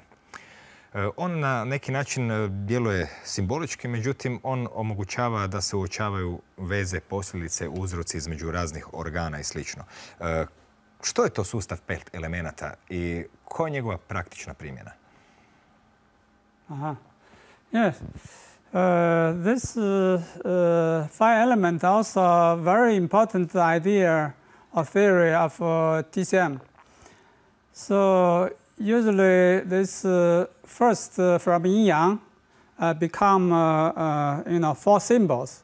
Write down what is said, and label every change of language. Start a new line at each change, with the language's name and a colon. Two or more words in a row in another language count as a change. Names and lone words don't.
Croatian: On na neki način djeluje simbolički, međutim on omogućava da se uočavaju veze, posljedice, uzroci između raznih organa i sl. Što je to sustav 5 elemenata i koja je njegova praktična primjena?
English: Yes. This 5 element also a very important idea or theory of TCM. So usually this first from yin-yang become 4 symbols.